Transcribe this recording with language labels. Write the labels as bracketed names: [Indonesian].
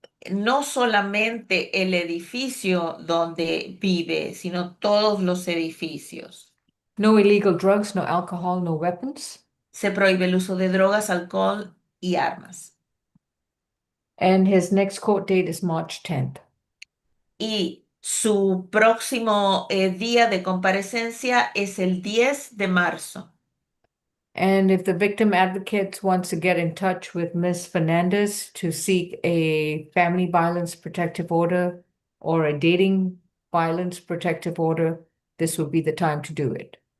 [Spanish] No solamente el edificio donde vive, sino todos los edificios. [English] No illegal drugs, no alcohol, no weapons. [Spanish] Se prohíbe el uso de drogas, alcohol y armas. [English] And his next court date is March 10th. [Spanish] Y su próximo día de comparecencia es el 10 de marzo. [English] And if the victim advocate wants to get in touch with Ms. Fernandez to seek a family violence protective order or a dating violence protective order, this would be the time to do it.